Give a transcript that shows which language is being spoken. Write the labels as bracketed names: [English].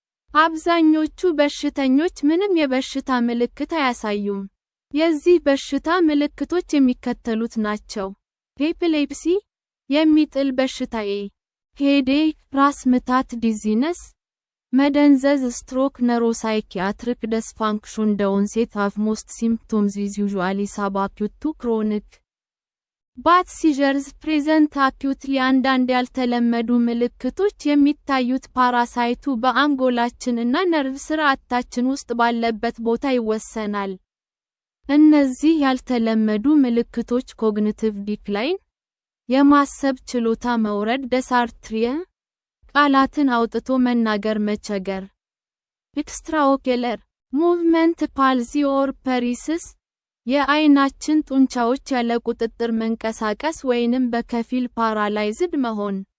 [Amharic] አብዛኞቹ በሽተኞች ምንም የበሽታ ምልክት አያሳዩም። የዚህ በሽታ ምልክቶች የሚከተሉት ናቸው። ኤፒሌፕሲ የሚጥል በሽታ፣ ሄዴክ ራስ ምታት፣ ዲዚነስ መደንዘዝ፣ ስትሮክ፣ neuropsychiatric dysfunction. [English] The onset of most symptoms is usually subacute to chronic. But seizures present acutely. [Amharic] አንዳንድ ያልተለመዱ ምልክቶች የሚታዩት ፓራሳይቱ በአንጎላችን እና ነርቭ ስርዓታችን ውስጥ ባለበት ቦታ ይወሰናል። እነዚህ ያልተለመዱ ምልክቶች ኮግኒቲቭ ዲክላይን የማሰብ ችሎታ መውረድ፣ ደሳርትሪያ ቃላትን አውጥቶ መናገር መቸገር፣ ኤክስትራኦኩለር ሙቭመንት ፓልሲ ኦር ፐሪሲስ የአይናችን ጡንቻዎች ያለ ቁጥጥር መንቀሳቀስ ወይንም በከፊል ፓራላይዝድ መሆን፣